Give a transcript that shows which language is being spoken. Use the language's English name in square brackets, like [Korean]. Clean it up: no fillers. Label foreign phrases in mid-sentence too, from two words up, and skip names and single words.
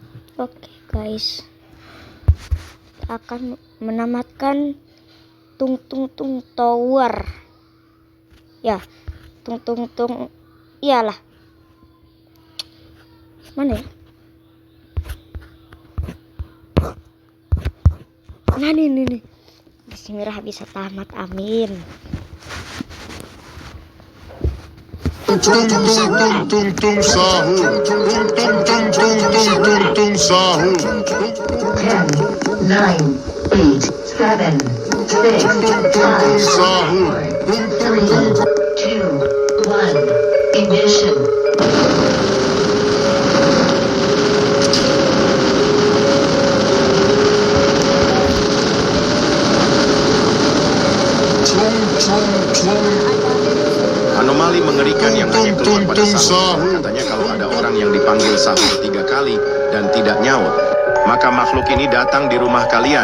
[Indonesian] Oke guys, akan menamatkan tung tung tung tower ya, tung tung tung, iyalah, mana ya, nah nih Bismillah bisa tamat, amin. Tung tung tung tung tung sahur, tung tung tung tung tung tung tung sahur. 10, 9, 8, 7, 6, 5, 4, 3, 2, 1, ignition. Anomali mengerikan yang hanya keluar pada sahur. Katanya kalau ada orang yang dipanggil sahur 3 kali dan tidak nyaut, maka makhluk ini datang di rumah kalian.